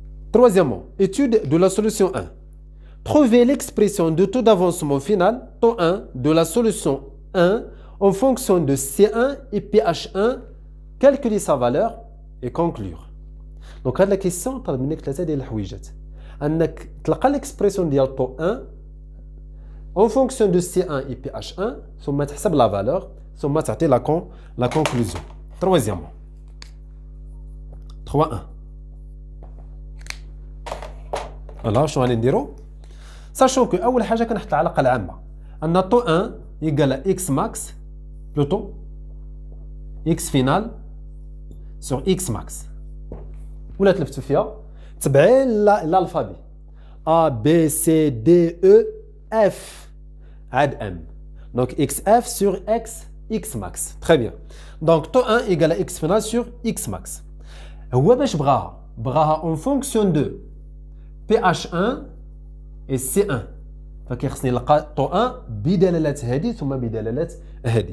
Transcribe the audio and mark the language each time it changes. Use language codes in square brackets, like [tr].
[fr] Troisièmement, étude de la solution 1. Trouvez l'expression de taux d'avancement final, taux 1, de la solution 1 en fonction de C1 et pH1, calculer sa valeur et conclure. Donc, la question, [ar] طلب منك ثلاثة ديال الحويجات. أنك تلقى [fr] l'expression ديال taux 1 en fonction de C1 et pH1 [ar] ثم تحسب [fr] la valeur [ar] ثم تعطي [fr] la conclusion. Troisièmement. 3.1. Alors, [ar] شنو غادي نديرو؟ [fr] sachant que [ar] أول حاجة كنحط العلاقة العامة أن طو 1 يقال [fr] X max plutôt X final sur X max. [ar] ولا تلفتو فيها تبعي l'alphabet A B C D E F عاد M. [fr] Donc xf sur x max. Très bien. Donc taux 1 égale à x final sur x max. [ar] هو باش بغاها [fr] en fonction de pH1 et C1. [ar] فكيخصني نلقى taux 1 بدلالة هذه ثم بدلالة هذه.